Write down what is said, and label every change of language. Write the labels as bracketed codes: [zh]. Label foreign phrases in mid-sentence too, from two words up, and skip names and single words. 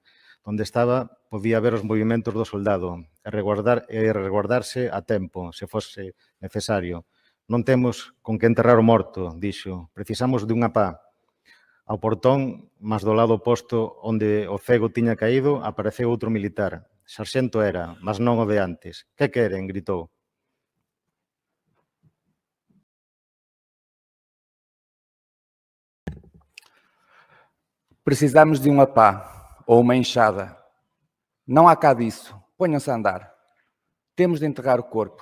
[gl] Onde estaba, podía ver os movimentos do soldado e reguardarse a tempo, se fose necesario. Non temos con que enterrar o morto, dixo. Precisamos dunha pá. Ao portón, mas do lado oposto onde o cego tiña caído, apareceu outro militar. Sarxento era, mas non o de antes. Que queren? Gritou. [pt] Precisamos de uma pá ou uma enxada. Não há cá disso. Ponham-se a andar. Temos de enterrar o corpo.